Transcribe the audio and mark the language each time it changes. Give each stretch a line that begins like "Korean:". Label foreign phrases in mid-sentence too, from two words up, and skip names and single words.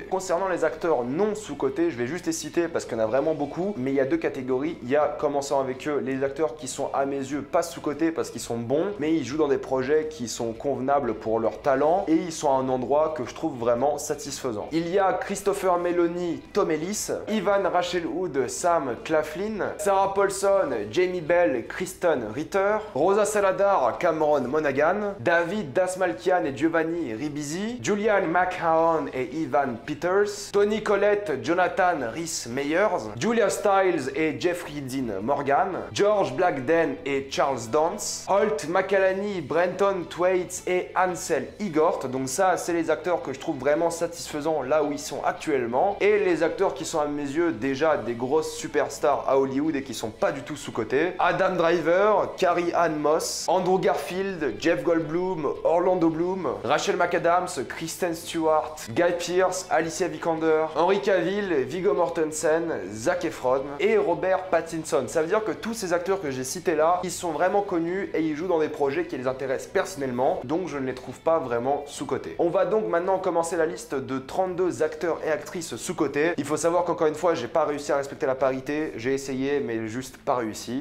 French: Concernant les acteurs non sous-cotés, je vais juste les citer parce qu'il y en a vraiment beaucoup, mais il y a deux catégories. Il y a, commençant avec eux, les acteurs qui sont à mes yeux pas sous-cotés parce qu'ils sont bons, mais ils jouent dans des projets qui sont convenables pour leur talent et ils sont à un endroit que je trouve vraiment satisfaisant. Il y a Christopher Meloni, Tom Ellis, Ivan Rachel Wood, Sam Claflin, Sarah Paulson, Jamie Bell, Kristen Ritter, Rosa Salazar, Cameron Monaghan, David Dastmalchian et Giovanni Ribisi, Julian McMahon et Ivan Peters, Toni Collette, Jonathan Rhys-Meyers, Julia Stiles et Jeffrey Dean Morgan, George Blackden et Charles Dance, Holt McCallany, Brenton Thwaites et Ansel Igort. Donc ça, c'est les acteurs que je trouve vraiment satisfaisants là où ils sont actuellement. Et les acteurs qui sont à mes yeux déjà des grosses superstars à Hollywood et qui sont pas du tout sous-cotés. Adam Driver, Carrie-Anne Moss, Andrew Garfield, Jeff Goldblum, Orlando Bloom, Rachel McAdams, Kristen Stewart, Guy Pearce, Alicia Vikander, Henry Cavill, Viggo Mortensen, Zac Efron et Robert Pattinson. Ça veut dire que tous ces acteurs que j'ai cités là, ils sont vraiment connus et ils jouent dans des projets qui les intéressent personnellement, donc je ne les trouve pas vraiment sous-cotés. On va donc maintenant commencer la liste de 32 acteurs et actrices sous-cotés. Il faut savoir qu'encore une fois, j'ai pas réussi à respecter la parité, j'ai essayé mais juste pas réussi.